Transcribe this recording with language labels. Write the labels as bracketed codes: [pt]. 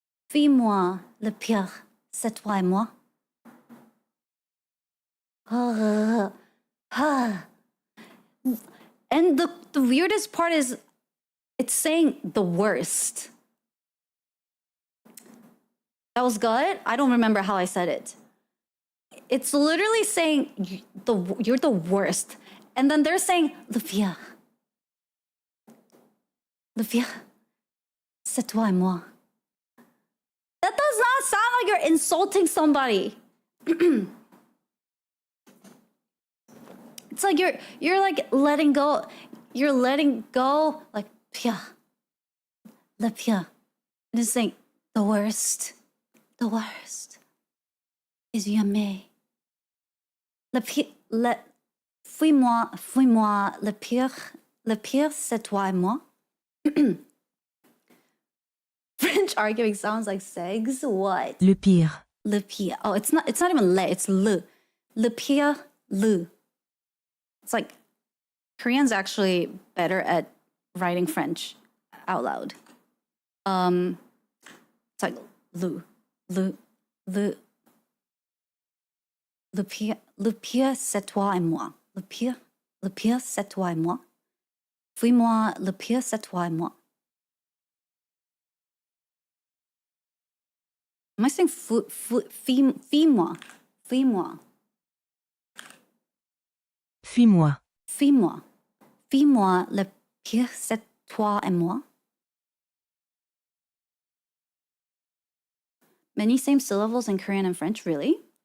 [fr] Fuis-moi, le pire, c'est toi et moi. [en] And the weirdest part is it's saying the worst. That was good. I don't remember how I said it. It's literally saying you're the worst. And then they're saying le pire. [fr] Le pire, c'est toi et moi. [en] That does not sound like you're insulting somebody. It's like you're like letting go. You're letting go like pire. Le pire. And it's saying the worst. The worst is jamais. [fr] Le pire, fuis-moi, le pire, c'est toi et moi. [en] French arguing sounds like segs. What? [fr] Le pire. Le pire. Oh, it's not even le, it's le. Le pire, le. [en] It's like Korean's actually better at writing French out loud. It's like [fr] le pire, c'est toi et moi. Le pire, c'est toi et moi. Fuis-moi, le pire, c'est toi et moi. [en] Am I saying [fr] fuis-moi? Fuis-moi. Fuis-moi. Fuis-moi. Fuis-moi, le pire, c'est toi et moi. [en] Many same syllables in Korean and French, really?